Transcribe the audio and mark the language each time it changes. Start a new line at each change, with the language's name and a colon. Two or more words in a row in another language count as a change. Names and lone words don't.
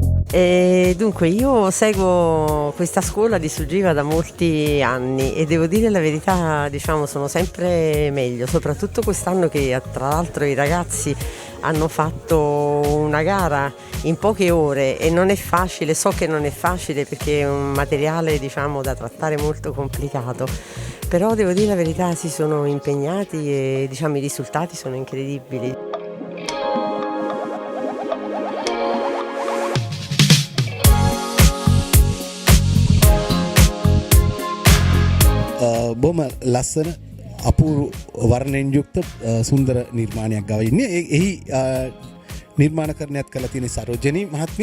Italian: E dunque io seguo questa scuola di Sugiva da molti anni e devo dire la verità, diciamo, sono sempre meglio, soprattutto quest'anno che tra l'altro i ragazzi hanno fatto una gara in poche ore e non è facile, so che non è facile perché è un materiale, diciamo, da trattare molto complicato, però devo dire la verità, si sono impegnati e, diciamo, i risultati sono incredibili.
Sinhala: බොහොම ලස්සන අපූරු වර්ණයෙන් යුක්ත සුන්දර නිර්මාණයක් ගව ඉන්නේ. එහි නිර්මාණකරණයක් කළ තියෙන සරෝජනී මහත්මිය.